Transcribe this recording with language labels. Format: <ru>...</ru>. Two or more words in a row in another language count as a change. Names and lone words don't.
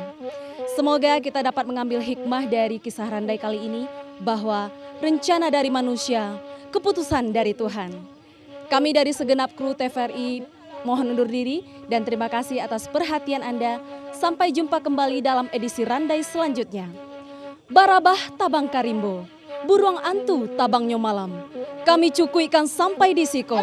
<id>Semoga kita dapat mengambil hikmah dari kisah Randai kali ini bahwa rencana dari manusia, keputusan dari Tuhan. Kami dari segenap kru TVRI mohon undur diri dan terima kasih atas perhatian Anda. Sampai jumpa kembali dalam edisi Randai selanjutnya.</id> <min>Barabah tabang karimbo, buruang antu tabang nyomalam. Kami cukuikan sampai di siko.</min>